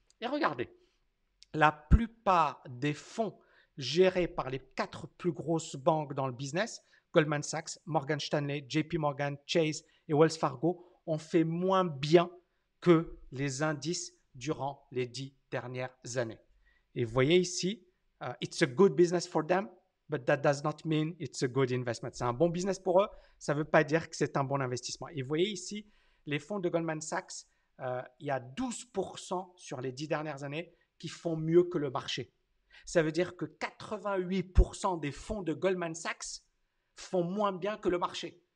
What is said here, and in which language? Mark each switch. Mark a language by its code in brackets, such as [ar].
[fr] Et regardez, la plupart des fonds gérés par les 4 plus grosses banques dans le business, Goldman Sachs, Morgan Stanley, JP Morgan, Chase et Wells Fargo, ont fait moins bien que les indices durant les 10 dernières années. Et vous voyez ici, [en] it's a good business for them, but that does not mean it's a good investment. [fr] C'est un bon business pour eux, ça ne veut pas dire que c'est un bon investissement. Et vous voyez ici, les fonds de Goldman Sachs, il y a 12% sur les 10 dernières années qui font mieux que le marché. Ça veut dire que 88% des fonds de Goldman Sachs font moins bien que le marché.